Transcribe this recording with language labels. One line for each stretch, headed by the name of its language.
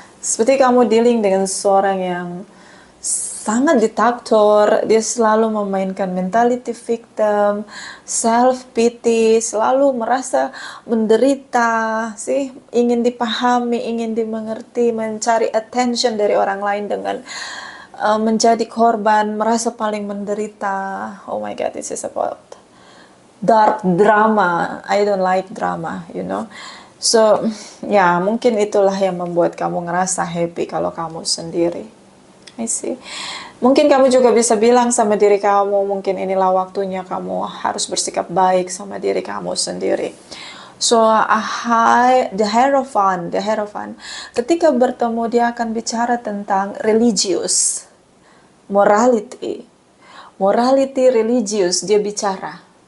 Indonesian: Seperti kamu dealing dengan seorang yang sangat diktator, dia selalu memainkan
English: mentality victim, self-pity,
Indonesian: selalu merasa menderita, ingin dipahami, ingin dimengerti, mencari
English: attention
Indonesian: dari orang lain dengan menjadi korban, merasa paling menderita.
English: Oh my God, this is about dark drama. I don't like drama, you know.
Indonesian: So, ya mungkin itulah yang membuat kamu ngerasa happy kalau kamu sendiri.
English: I see.
Indonesian: Mungkin kamu juga bisa bilang sama diri kamu, mungkin inilah waktunya kamu harus bersikap baik sama diri kamu sendiri. So, the Hierophant, ketika bertemu dia akan bicara tentang religius,
English: morality,
Indonesian: religius, dia bicara.